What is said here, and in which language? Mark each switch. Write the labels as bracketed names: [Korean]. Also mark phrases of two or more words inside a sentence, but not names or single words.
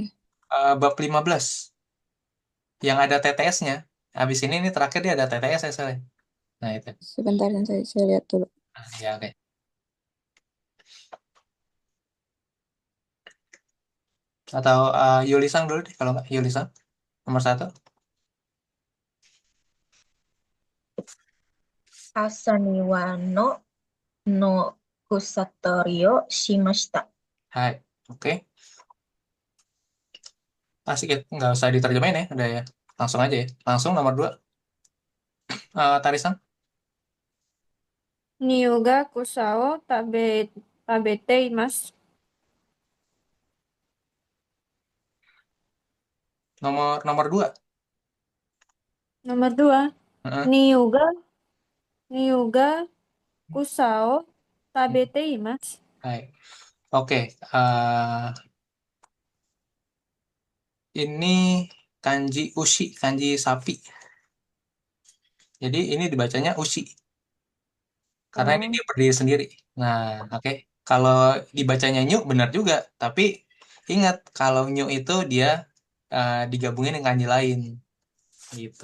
[Indonesian] Bab 15. Yang ada TTS-nya. Habis ini terakhir dia ada TTS ya, Sel. Nah, itu. Sebentar, sensei. Saya lihat dulu. Nah, ya, oke. Atau Yulisang dulu deh, kalau nggak Yulisang. Nomor satu. [Japanese] 朝庭の草取りをしました. [Indonesian] Hai. Oke. Asik ya. Nggak usah diterjemahin ya. Udah ya. Langsung aja ya. Langsung nomor dua. Tarisang. [Japanese] ニオが草を食べています。 [Indonesian] Nomor dua. Nomor dua, Heeh. [Japanese] ニオが、ニオが草を食べています。 [Indonesian] Hai. Oke. Ini kanji ushi, kanji sapi. Jadi ini dibacanya ushi. Karena ini Oh, dia berdiri sendiri. Nah, oke. Kalau dibacanya nyu benar juga, tapi ingat kalau nyu itu dia digabungin dengan kanji lain gitu.